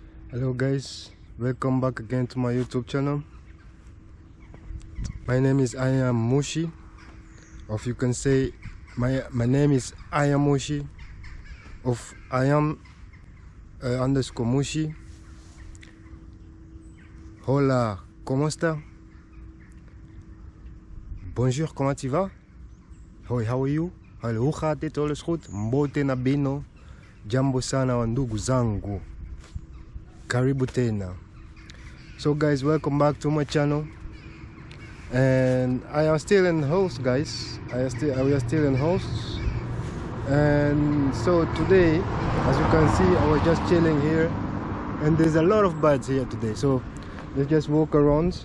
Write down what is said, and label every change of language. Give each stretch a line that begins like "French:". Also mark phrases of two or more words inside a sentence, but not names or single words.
English: Hello guys, welcome back again to my YouTube channel. My name is I am Mushi, or if you can say my name is I am Mushi, of I am underscore Mushi.
Spanish: Hola, ¿cómo está?
French: Bonjour, comment tu vas? Hoi,
English: how are you?
Dutch: Hallo, hoe gaat dit? Alles goed?
Lingala: Mbote na bino.
Swahili: Jambo sana wa ndugu zangu. Karibu tena.
English: So guys, welcome back to my channel. And I am still in host, guys. We are still in host. And so today, as you can see, I was just chilling here. And there's a lot of birds here today. So let's just walk around.